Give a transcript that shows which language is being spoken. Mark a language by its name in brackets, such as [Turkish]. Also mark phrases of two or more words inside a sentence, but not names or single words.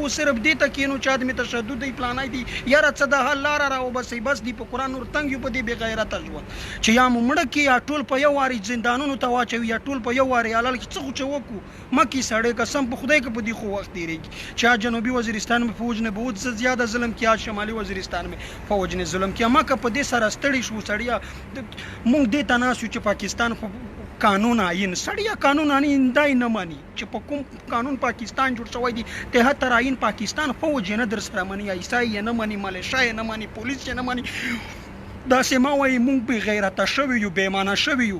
[Pashto] صرف دې ته کښېنو چې عدم تشدد دی، پلانی دی، یاره څه د حل لاره راوباسئ. بس دی په قرآن نور تنګ یو په دې بېغیرته ژوند، چې یا مو مړه کړي یا ټول په یو وارې زندانونو ته واچوي، یا ټول په یو وارې حلال کړي. څه خو چې وکړو مه کړي سړی، قسم په خدای که په دې خو وخت تېرېږي چې [Urdu] جنوبي وزیرستان میں فوج نے بہت زیادہ ظلم کیا، [Pashto] شمالی وزیرستان میں فوج نے ظلم کیا. ما که په دې سره ستړي شو سړیا، مونږ دې ته ناست یو چې پاکستان قانون آئین، سړیا قانون آئین دای نه مانی چې په کوم قانون پاکستان جوړ شوی دی، 73 آئین پاکستان فوج یې نه در سره مني، عیسائی یې نه مني، ملیشه یې نه مني، پولیس یې نه مني. داسې ما وایي مونږ بې غیرته شوي یو، بېمانه شوي یو.